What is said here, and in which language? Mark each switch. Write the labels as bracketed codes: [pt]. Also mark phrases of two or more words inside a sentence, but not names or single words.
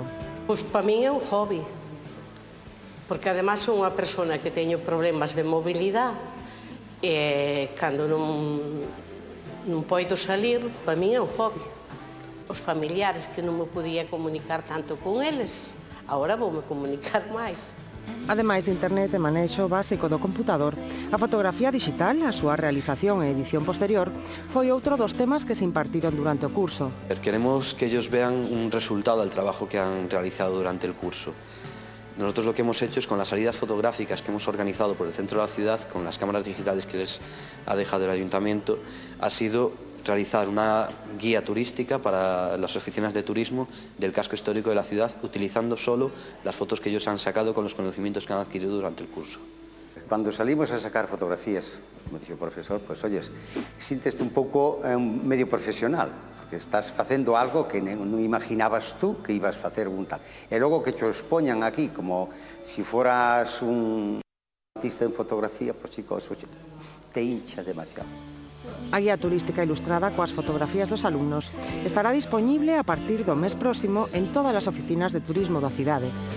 [gl] Pois para min é un hobby, porque ademais son unha persona que teño problemas de mobilidade e cando non poido salir, para min é un hobby. Os familiares que non me podía comunicar tanto con eles, agora voume comunicar máis. Ademais de internet e manexo básico do computador, a fotografía digital, a súa realización e edición posterior, foi outro dos temas que se impartiron durante o curso. [es] Queremos que ellos vean un resultado del trabajo que han realizado durante el curso. Nosotros lo que hemos hecho es, con las salidas fotográficas que hemos organizado por el centro de la ciudad, con las cámaras digitales que les ha dejado el ayuntamiento, ha sido realizar una guía turística para las oficinas de turismo del casco histórico de la ciudad, utilizando solo las fotos que ellos han sacado con los conocimientos que han adquirido durante el curso. Cuando salimos a sacar fotografías, como dice el profesor, pues oyes, [gl] siénteste un pouco medio profesional, porque estás facendo algo que non imaginabas tú que ibas a facer un tal. E logo que te expoñan aquí como si foras un artista en fotografía, pues chicos, [es] te hincha demasiado. [gl] A guía turística ilustrada coas fotografías dos alumnos estará dispoñible a partir do mes próximo en todas as oficinas de turismo da cidade.